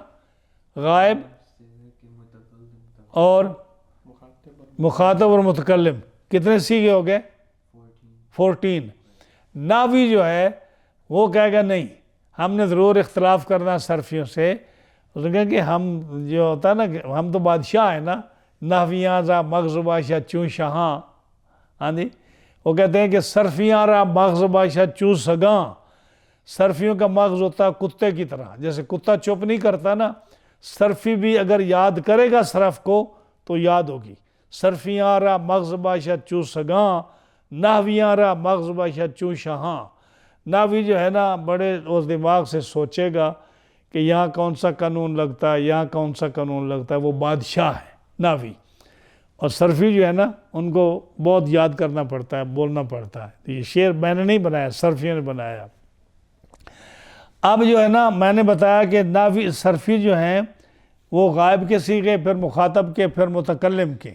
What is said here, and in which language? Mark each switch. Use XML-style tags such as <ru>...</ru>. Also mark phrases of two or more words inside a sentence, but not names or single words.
<ur>غائب اور مخاطب اور متکلم، کتنے صیغے ہو گئے؟ 14۔ ناوی جو ہے وہ کہے گا نہیں، ہم نے ضرور اختلاف کرنا صرفیوں سے، اس نے کہا کہ ہم جو ہوتا ہے نا کہ ہم تو بادشاہ ہیں نا،</ur> <fa>نحویاں زا مغز باشا چون شاہاں،</fa> <ur>ہاں جی؟ وہ کہتے ہیں کہ</ur> <fa>صرفیاں را مغز باشا چون سگاں،</fa> <ur>صرفیوں کا مغز ہوتا ہے کتے کی طرح، جیسے کتا چپ نہیں کرتا نا، صرفی بھی اگر یاد کرے گا صرف کو تو یاد ہوگی۔</ur> <fa>صرفیاں را مغز باشا چون سگاں، نحویاں را مغز باشا چون شاہاں۔</fa> <ur>نحوی جو ہے نا بڑے اس دماغ سے سوچے گا کہ یہاں کون سا قانون لگتا ہے، یہاں کون سا قانون لگتا ہے، وہ بادشاہ ہے نحوی۔ اور صرفی جو ہے نا ان کو بہت یاد کرنا پڑتا ہے، بولنا پڑتا ہے۔ تو یہ شعر میں نے نہیں بنایا، صرفیوں نے بنایا۔ اب جو ہے نا میں نے بتایا کہ نحوی صرفی جو ہیں وہ غائب کے صیغے، پھر مخاطب کے، پھر متکلم کے۔</ur>